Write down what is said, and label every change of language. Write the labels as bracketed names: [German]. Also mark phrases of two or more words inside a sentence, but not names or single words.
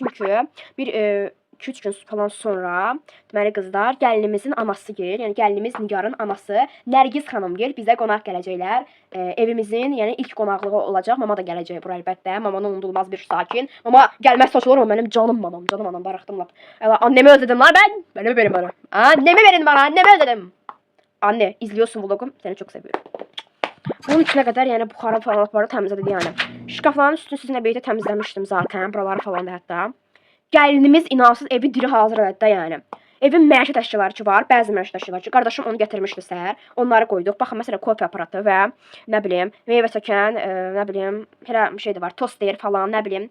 [Azerbaijani] Çünki bir 2-3 gün falan sonra deməli qızlar gəlinimizin anası gəlir. Yəni gəlinimiz Nigarın anası Nərgiz xanım gəlir. Bizə qonaq gələcəklər. Evimizin yəni ilk qonaqlığı olacaq. Mama da gələcək bura əlbəttə. Mamanın unudulmaz bir sakin. Mama gəlməz saçılır mı? Mənim canım mamam. Canım anam darıxdım lap. [Turkish] Annemi özledim lan ben. Annemi verin bana. Annemi verin bana. Annemi özledim. Anne izliyorsun vlogum. Seni çok seviyorum. [Azerbaijani] Bunun içine kadar yəni buxarı falan aparıb təmizlədik yəni. Şkafların üstünü sizinlə birlikdə təmizləmişdim zaten. Buraları falan da hətta. Gəlinimiz inansız evi diri hazır elədi də yəni. Evin məişət əşyaları ki var, bəzi məişət əşyaları ki, qardaşım onu gətirmişdi səhər. Onları qoyduq. Baxın, məsələn, kofe aparatı və nə bilim, meyvə çəkən, nə bilim, elə şey də var, toster falan, nə bilim.